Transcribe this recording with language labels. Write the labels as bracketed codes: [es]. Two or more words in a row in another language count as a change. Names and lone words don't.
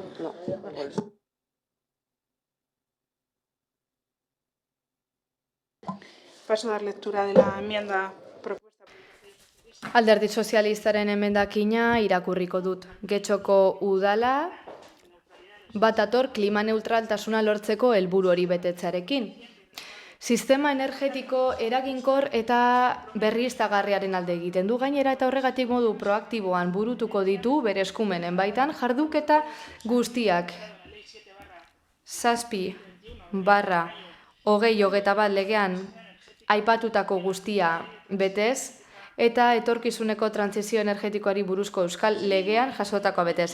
[es] No, por eso. Paso a dar lectura de la enmienda propuesta. [eu] Alderdi sozialistaren emendakina irakurriko dut. Getxoko udala bat ator klima neutraltasuna lortzeko helburu hori betetzearekin. Sistema energetiko eraginkor eta berriztagarriaren alde egiten du gainera eta horregatik modu proaktiboan burutuko ditu bere eskumenen baitan jarduketa guztiak 7/2021 legean aipatutako guztia betez eta etorkizuneko trantsizio energetikoari buruzko euskal legean jasotakoa betez.